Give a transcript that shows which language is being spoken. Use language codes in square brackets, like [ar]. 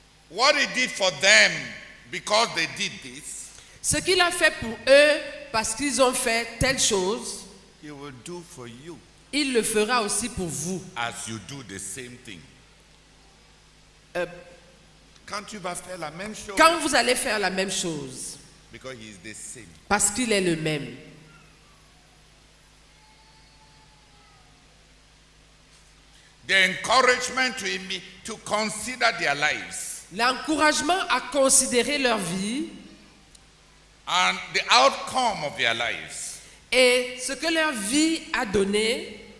[en] what he did for them because they did this, [fr] ce qu'il a fait pour eux parce qu'ils ont fait telle chose, [en] he will do for you. [fr] Il le fera aussi pour vous. [en] As you do the same thing. [fr] Quand tu vas faire la même chose. Quand vous allez faire la même chose. [en] Because he is the same. [fr] Parce qu'il est le même. [en] The encouragement to consider their lives. [fr] L'encouragement à considérer leur vie. [en] And the outcome of their lives. [fr] Et ce que leur vie a donné.